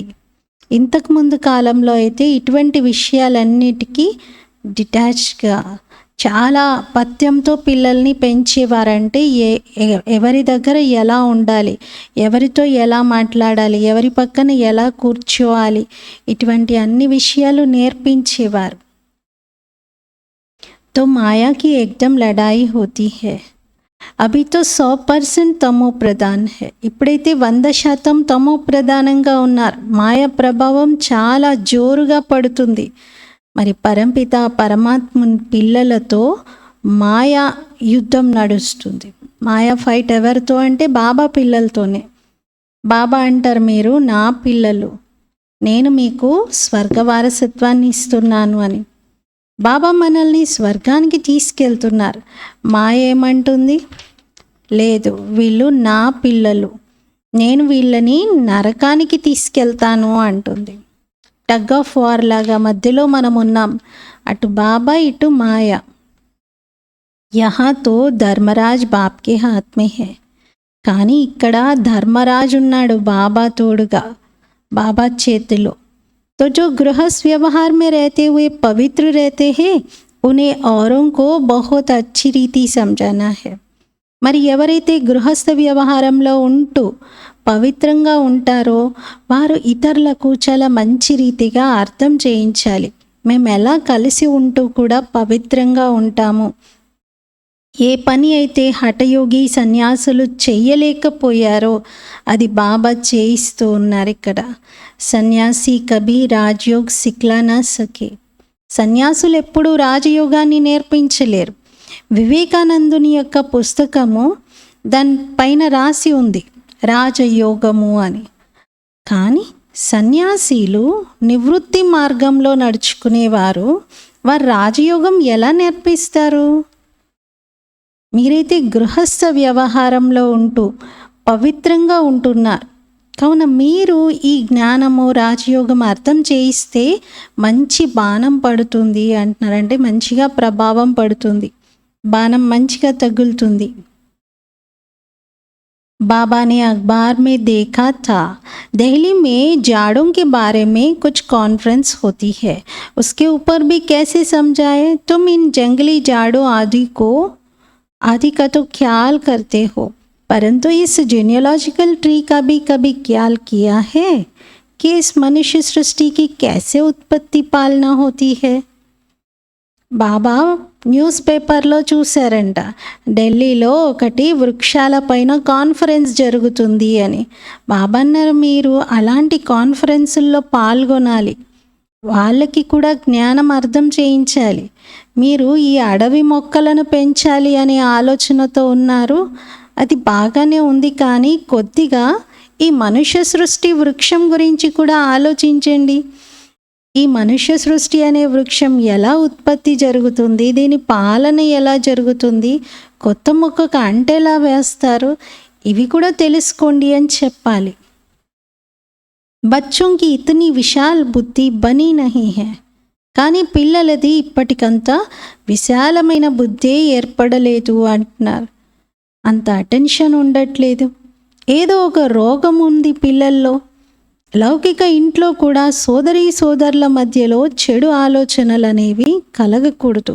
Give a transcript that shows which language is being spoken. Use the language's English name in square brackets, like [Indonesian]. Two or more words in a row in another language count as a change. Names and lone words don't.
[Telugu] ఇంతకుముందు కాలంలో అయితే ఇటువంటి విషయాలన్నిటికీ డిటాచ్గా చాలా పథ్యంతో పిల్లల్ని పెంచేవారంటే ఎవరి దగ్గర ఎలా ఉండాలి, ఎవరితో ఎలా మాట్లాడాలి, ఎవరి పక్కన ఎలా కూర్చోవాలి, ఇటువంటి అన్ని విషయాలు నేర్పించేవారు. [Hindi] तो माया की एकदम लड़ाई होती है. अभी तो 100% तमो प्रधान है. [Telugu] ఇప్పుడైతే 100% తమో ప్రధానంగా ఉన్నారు. మాయ ప్రభావం చాలా జోరుగా పడుతుంది. మరి పరంపిత పరమాత్మ పిల్లలతో మాయా యుద్ధం నడుస్తుంది. మాయా ఫైట్ ఎవరితో అంటే బాబా పిల్లలతోనే. బాబా అంటారు, మీరు నా పిల్లలు, నేను మీకు స్వర్గ వారసత్వాన్ని ఇస్తున్నాను అని. బాబా మనల్ని స్వర్గానికి తీసుకెళ్తున్నారు. మాయ ఏమంటుంది? లేదు, వీళ్ళు నా పిల్లలు, నేను వీళ్ళని నరకానికి తీసుకెళ్తాను అంటుంది. [English] tug of war [Telugu] లాగా మధ్యలో మనం ఉన్నాం, అటు బాబా ఇటు మాయ. [Hindi] यहाँ तो धर्मराज बाप के हाथ में है. [Telugu] కానీ ఇక్కడ ధర్మరాజు ఉన్నాడు బాబా తోడుగా, బాబా చేతిలో. [Hindi] तो जो गृहस्थ व्यवहार में रहते हुए पवित्र रहते हैं, उन्हें औरों को बहुत अच्छी रीति समझाना है. [Telugu] మరి ఎవరైతే గృహస్థ వ్యవహారంలో ఉంటూ పవిత్రంగా ఉంటారో వారు ఇతరులకు చాలా మంచి రీతిగా అర్థం చేయించాలి. మేము ఎలా కలిసి ఉంటూ కూడా పవిత్రంగా ఉంటాము. ఏ పని అయితే హఠయోగి సన్యాసులు చెయ్యలేకపోయారో అది బాబా చేయిస్తూ ఉన్నారు ఇక్కడ. [Hindi] संन्यासी कभी राजयोग सिखला ना सके. [Telugu] సన్యాసులు ఎప్పుడూ రాజయోగాన్ని నేర్పించలేరు. వివేకానందుని యొక్క పుస్తకము దానిపైన రాసి ఉంది రాజయోగము అని. కానీ సన్యాసీలు నివృత్తి మార్గంలో నడుచుకునేవారు, వారు రాజయోగం ఎలా నేర్పిస్తారు? మీరైతే గృహస్థ వ్యవహారంలో ఉంటూ పవిత్రంగా ఉంటున్నారు కావున మీరు ఈ జ్ఞానము రాజయోగం అర్థం చేయిస్తే మంచి బాణం పడుతుంది అంటున్నారంటే మంచిగా ప్రభావం పడుతుంది, బాణం మంచిగా తగులుతుంది. [Hindi] बाबा ने अखबार में देखा था, दिल्ली में जाड़ों के बारे में कुछ कॉन्फ्रेंस होती है, उसके ऊपर भी कैसे समझाए? तुम इन जंगली जाड़ों आदि का तो ख्याल करते हो, परंतु इस [English] genealogical tree [Hindi] का भी कभी ख्याल किया है कि इस मनुष्य सृष्टि की कैसे उत्पत्ति पालना होती है? [Telugu] బాబా న్యూస్ పేపర్లో చూశారంట, ఢిల్లీలో ఒకటి వృక్షాలపైన కాన్ఫరెన్స్ జరుగుతుంది అని. బాబా అన్నారు, మీరు అలాంటి కాన్ఫరెన్సుల్లో పాల్గొనాలి, వాళ్ళకి కూడా జ్ఞానం అర్థం చేయించాలి. మీరు ఈ అడవి మొక్కలను పెంచాలి అనే ఆలోచనతో ఉన్నారు, అది బాగానే ఉంది, కానీ కొద్దిగా ఈ మనుష్య సృష్టి వృక్షం గురించి కూడా ఆలోచించండి. ఈ మనుష్య సృష్టి అనే వృక్షం ఎలా ఉత్పత్తి జరుగుతుంది, దీని పాలన ఎలా జరుగుతుంది, కొత్త మొక్కకు అంటెలా వేస్తారు, ఇవి కూడా తెలుసుకోండి అని చెప్పాలి. [Hindi] బచ్చోं की इतनी विशाल बुद्धि बनी नहीं है. [Telugu] కానీ పిల్లలది ఇప్పటికంతా విశాలమైన బుద్ధే ఏర్పడలేదు అంటున్నారు. అంత అటెన్షన్ ఉండట్లేదు. ఏదో ఒక రోగం ఉంది పిల్లల్లో. లౌకిక ఇంట్లో కూడా సోదరుల మధ్యలో చెడు ఆలోచనలు అనేవి కలగకూడదు.